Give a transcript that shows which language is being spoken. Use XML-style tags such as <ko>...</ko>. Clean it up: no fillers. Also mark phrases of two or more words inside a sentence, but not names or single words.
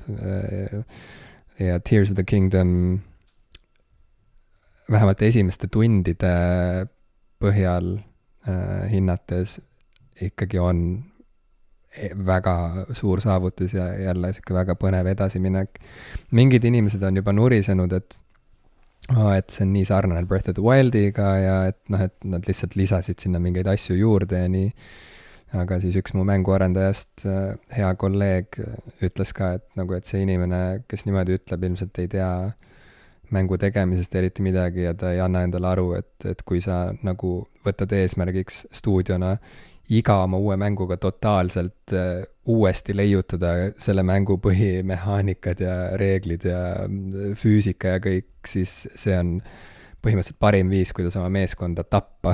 <et>Ja Tears of the Kingdom vähemalt esimeste tundide põhjal hinnates ikkagi on väga suur saavutus ja jälle siuke väga põnev edasiminek. Mingid inimesed on juba nurisenud, et see on nii sarnane Breath of the Wildiga ja et nad lihtsalt lisasid sinna mingeid asju juurde ja nii. Aga siis üks mu mänguarendajast hea kolleeg ütles ka, et see inimene, kes niimoodi ütleb, ilmselt ei tea mängu tegemisest eriti midagi ja ta ei anna endale aru, et kui sa nagu võtad eesmärgiks stuudiona iga oma uue mänguga totaalselt uuesti leiutada selle mängu põhimehaanikad ja reeglid ja füüsika ja kõik, siis see on põhimõtteliselt parim viis, kuidas oma meeskonda tappa.</et>